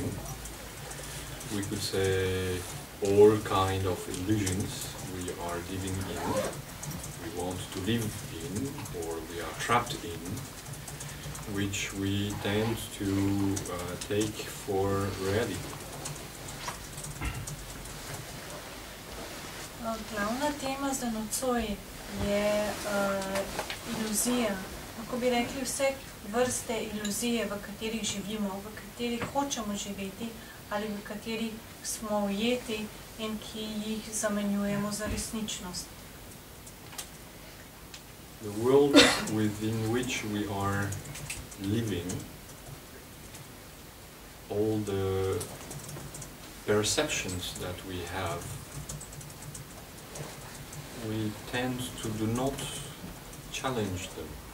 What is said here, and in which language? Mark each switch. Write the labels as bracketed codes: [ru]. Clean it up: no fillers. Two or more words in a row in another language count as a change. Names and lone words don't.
[en] We could say all kind of illusions we are living in, we want to live in, or we are trapped in, which we tend to take for reality. [sl] Glavna tema za nocoj je iluzija. Lahko bi rekli vse vrste iluzije, v katerih živimo, v katerih hočemo živeti ali v katerih smo ujeti in ki jih zamenjujemo za resničnost. [en] The world within which we are living, all the perceptions that we have, we tend to do not challenge them.